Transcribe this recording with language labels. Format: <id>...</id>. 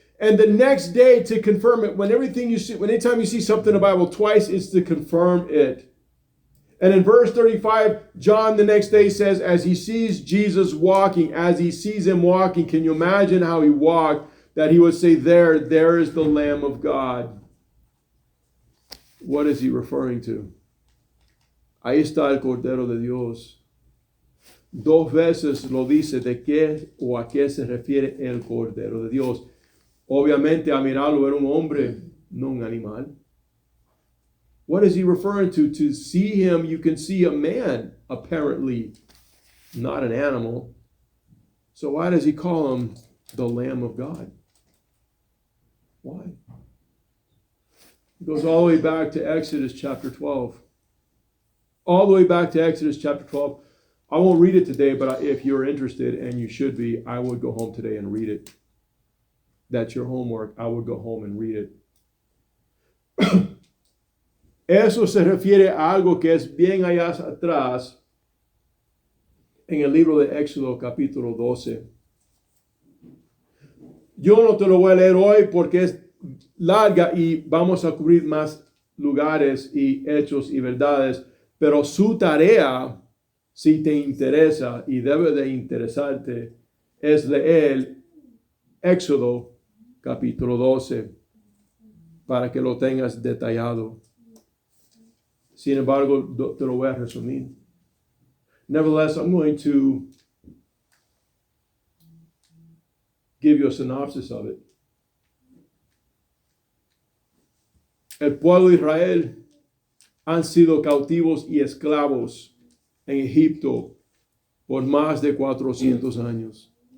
<en>And the next day to confirm it, anytime you see something in the Bible twice, it's to confirm it. And in verse 35, John the next day says, as he sees Jesus walking, as he sees him walking, can you imagine how he walked? That he would say, there is the Lamb of God. What is he referring to?</en> <es>Ahí está el Cordero de Dios. 2 veces lo dice de qué o a qué se refiere el Cordero de Dios. Obviamente a mirarlo era un hombre, no un animal.</es> <en>What is he referring to? To see him, you can see a man, apparently, not an animal. So why does he call him the Lamb of God? Why? It goes all the way back to Exodus chapter 12. All the way back to Exodus chapter 12. I won't read it today, but if you're interested, and you should be, I would go home today and read it. That's your homework. I would go home and read it.</en> <es>Eso se refiere a algo que es bien allá atrás en el libro de Éxodo capítulo 12. Yo no te lo voy a leer hoy porque es larga y vamos a cubrir más lugares y hechos y verdades, pero su tarea, si te interesa y debe de interesarte, es leer Éxodo capítulo 12 para que lo tengas detallado. Sin embargo, te lo voy a resumir.</es> <en>Nevertheless, I'm going to give you a synopsis of it.</en> <es>El pueblo de Israel han sido cautivos y esclavos en Egipto por más de 400 años.</es>